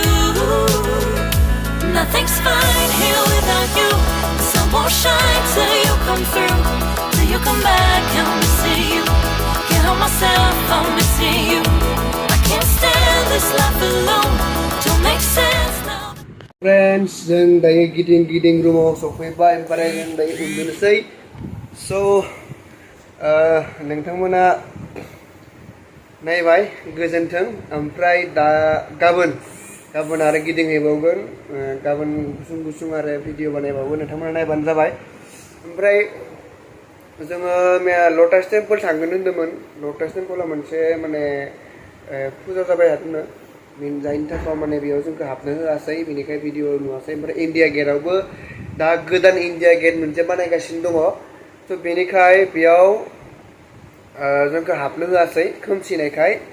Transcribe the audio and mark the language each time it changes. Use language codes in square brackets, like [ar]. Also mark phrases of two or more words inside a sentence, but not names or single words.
[en] Nothing's fine here without you. The sun won't shine till you come through. Till you come back, I'm missing you. Can't help myself, I'm missing you. I can't stand this life alone. Don't make sense now. Friends, [brx] जों दायो गिदिं रुमाव सफैबाय ओमफ्राय जों दायो उन्दुनोसै so नोंथांमोना नायबाय गोजोन्थों ओमफ्राय दा गाबोन आरो गिदिंहैबावगोन गाबोन गुसुं आरो भिडिअ बानायबावगोन नोंथांमोना नायबानो जाबाय ओमफ्राय जोङो लटास टेम्पोल थांगोन होन्दोंमोन लटास टेम्पोला मोनसे माने फुजा जाबाय थादोंनो जायनि थाखाय माने बेयाव जोंखौ हाबनो होआसै बेनिखाय भिडिअ नुवासै ओमफ्राय इन्डिया गेटआवबो दा गोदान इन्डिया गेट मोनसे बानायगासिनो दङ थ' बेनिखाय बेयाव जोंखौ हाबनो होआसै खोमसिनायखाय